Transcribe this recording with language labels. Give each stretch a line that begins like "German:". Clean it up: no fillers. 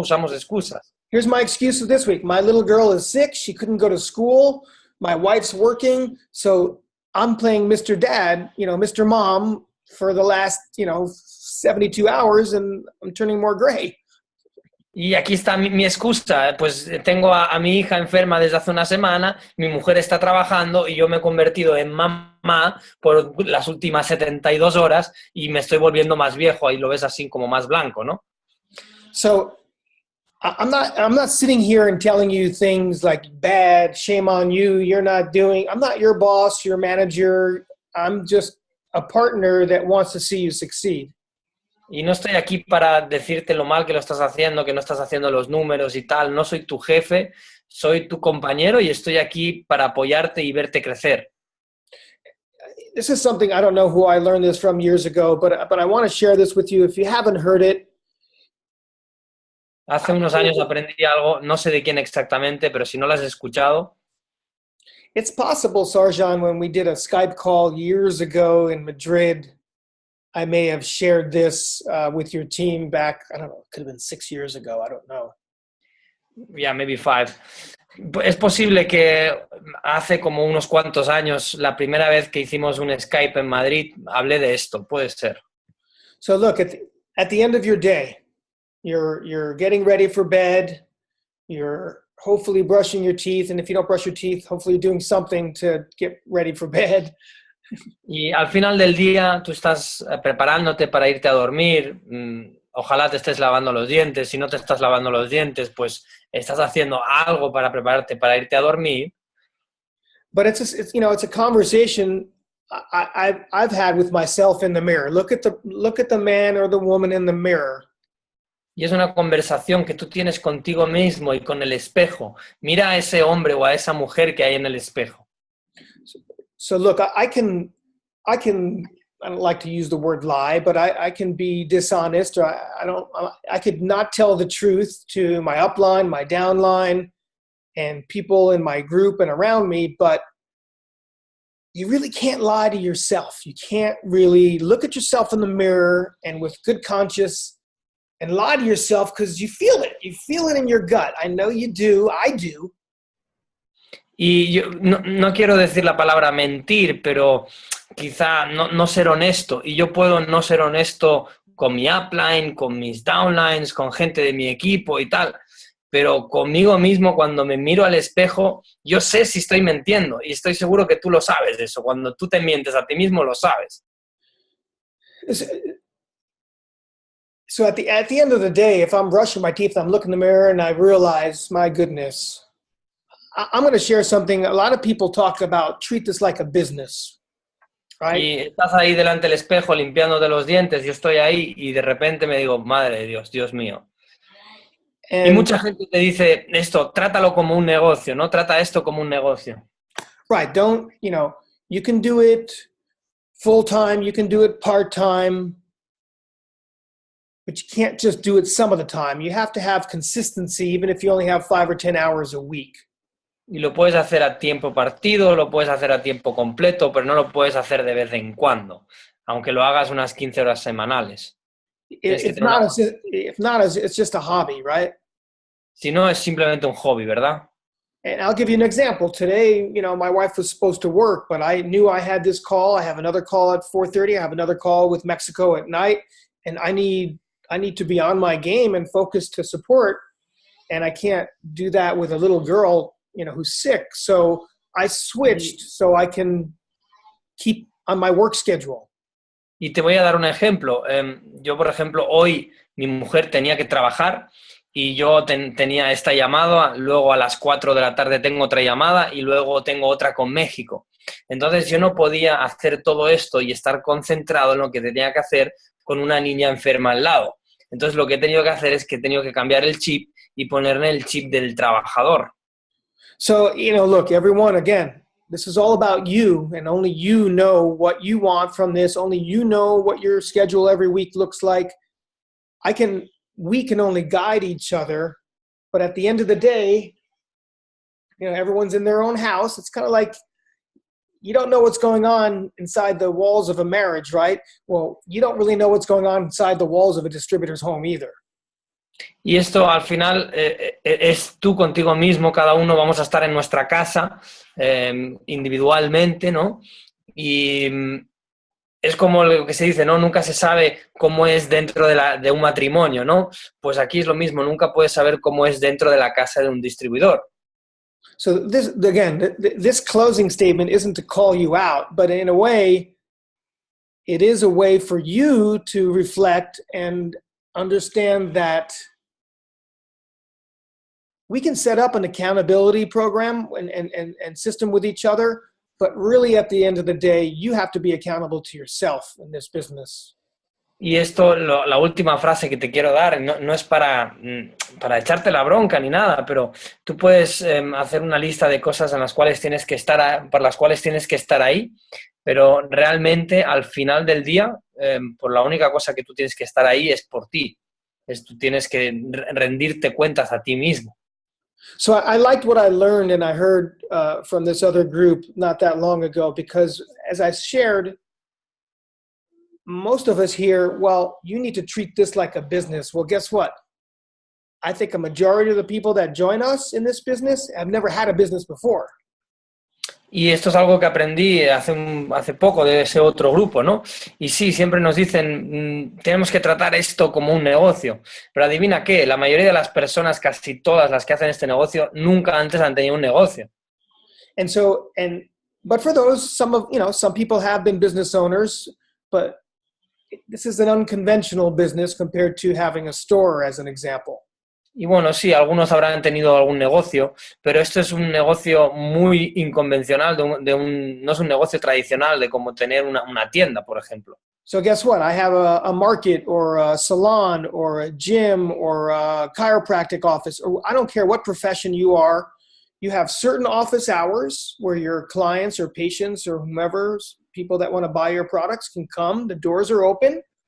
Spanish: Usamos excusas.
English: Here's my excuse for this week. My little girl is sick. She couldn't go to school. My wife's working. So I'm playing Mr. Dad, Mr. Mom for the last, 72 hours and I'm turning more gray.
Spanish: Y aquí está mi excusa. Pues tengo a mi hija enferma desde hace una semana, mi mujer está trabajando y yo me he convertido en mamá por las últimas 72 horas y me estoy volviendo más viejo. Ahí lo ves así como más blanco, ¿no?
English: So I'm not sitting here and telling you things like bad, shame on you, I'm not your boss, your manager. I'm just a partner that wants to see you succeed.
Spanish: Y no estoy aquí para decirte lo mal que lo estás haciendo, que no estás haciendo los números y tal. No soy tu jefe, soy tu compañero y estoy aquí para apoyarte y verte crecer.
English: This is something, I don't know who I learned this from years ago, but I want to share this with you. If you haven't heard it.
Spanish: Hace unos años aprendí algo, no sé de quién exactamente, pero si no lo has escuchado.
English: It's possible, Sarjan, when we did a Skype call years ago in Madrid, I may have shared this with your team back, I don't know, it could have been 6 years ago, I don't know. Yeah, maybe 5.
Spanish: Es posible que hace como unos cuantos años, la primera vez que hicimos un Skype en Madrid, hablé de esto, puede ser.
English: So look, at the end of your day, you're getting ready for bed, you're hopefully brushing your teeth, and if you don't brush your teeth, hopefully you're doing something to get ready for bed.
Spanish: Y al final del día tú estás preparándote para irte a dormir, ojalá te estés lavando los dientes, si no te estás lavando los dientes, pues estás haciendo algo para prepararte para irte a dormir.
English: But it's a conversation I've had with myself in the mirror. Look at the man or the woman in the mirror.
Spanish: Y es una conversación que tú tienes contigo mismo y con el espejo. Mira a ese hombre o a esa mujer que hay en el espejo.
English: So look, I don't like to use the word lie, but I can be dishonest. Or I could not tell the truth to my upline, my downline, and people in my group and around me, but you really can't lie to yourself. You can't really look at yourself in the mirror and with good conscience and lie to yourself because you feel it. You feel it in your gut. I know you do. I do.
Spanish: Y yo no quiero decir la palabra mentir, pero quizá no ser honesto. Y yo puedo no ser honesto con mi upline, con mis downlines, con gente de mi equipo y tal. Pero conmigo mismo, cuando me miro al espejo, yo sé si estoy mintiendo. Y estoy seguro que tú lo sabes de eso. Cuando tú te mientes a ti mismo, lo sabes.
English: So at the end of the day, if I'm brushing my teeth, I'm looking in the mirror and I realize, my goodness, I'm going to share something. A lot of people talk about treat this like a business, right?
Spanish: Y estás ahí delante del espejo limpiándote los dientes, yo estoy ahí y de repente me digo, madre de Dios, Dios mío. Y mucha gente te dice esto, trátalo como un negocio, ¿no? Trata esto como un negocio.
English: Right, you can do it full-time, you can do it part-time, but you can't just do it some of the time. You have to have consistency, even if you only have 5 or 10 hours a week.
Spanish: Y lo puedes hacer a tiempo partido, lo puedes hacer a tiempo completo, pero no lo puedes hacer de vez en cuando, aunque lo hagas unas 15 horas semanales. Tienes que
English: If
Spanish: tener una...
English: not, it's just a hobby, right?
Spanish: Si no, es simplemente un hobby, ¿verdad?
English: And I'll give you an example. Today, my wife was supposed to work, but I knew I had this call. I have another call at 4:30. I have another call with Mexico at night, and I need to be on my game and focus to support. And I can't do that with a little girl, who's sick. So I switched so I can keep on my work schedule.
Spanish: Y te voy a dar un ejemplo. Yo, por ejemplo, hoy mi mujer tenía que trabajar y yo tenía esta llamada, luego a las 4 de la tarde tengo otra llamada y luego tengo otra con México. Entonces yo no podía hacer todo esto y estar concentrado en lo que tenía que hacer con una niña enferma al lado. Entonces lo que he tenido que hacer es que he tenido que cambiar el chip y ponerle el chip del trabajador.
English: So, look, everyone, again, this is all about you, and only you know what you want from this. Only you know what your schedule every week looks like. We can only guide each other, but at the end of the day, everyone's in their own house. It's kind of like you don't know what's going on inside the walls of a marriage, right? Well, you don't really know what's going on inside the walls of a distributor's home either.
Spanish: Y esto al final es tú contigo mismo, cada uno vamos a estar en nuestra casa individualmente, ¿no? Y es como lo que se dice, ¿no? Nunca se sabe cómo es dentro de un matrimonio, ¿no? Pues aquí es lo mismo, nunca puedes saber cómo es dentro de la casa de un distribuidor.
English: So this closing statement isn't to call you out, but in a way, it is a way for you to reflect and understand that we can set up an accountability program and system with each other, but really at the end of the day, you have to be accountable to yourself in this business.
Spanish: Y esto, la última frase que te quiero dar, no es para echarte la bronca ni nada, pero tú puedes hacer una lista de cosas en las cuales tienes que estar, por las cuales tienes que estar ahí, pero realmente al final del día, por la única cosa que tú tienes que estar ahí es por ti. Tú tienes que rendirte cuentas a ti mismo.
English: So I liked what I learned and I heard from this other group not that long ago, because as I shared, most of us hear, well, you need to treat this like a business. Well, guess what? I think a majority of the people that join us in this business have never had a business before.
Spanish: Y esto es algo que aprendí hace poco de ese otro grupo, ¿no? Y sí, siempre nos dicen, tenemos que tratar esto como un negocio. Pero adivina qué, la mayoría de las personas, casi todas las que hacen este negocio, nunca antes han tenido un negocio.
English: But for those, some people have been business owners, but this is an unconventional business compared to having a store, as an example.
Spanish: Y bueno, sí, algunos habrán tenido algún negocio, pero esto es un negocio muy inconvencional, no es un negocio tradicional de como tener una tienda, por ejemplo.
English: So guess what? I have a market or a salon or a gym or a chiropractic office, or I don't care what profession you are. You have certain office hours where your clients or patients or whomever, people that want to buy your products can come. The doors are open.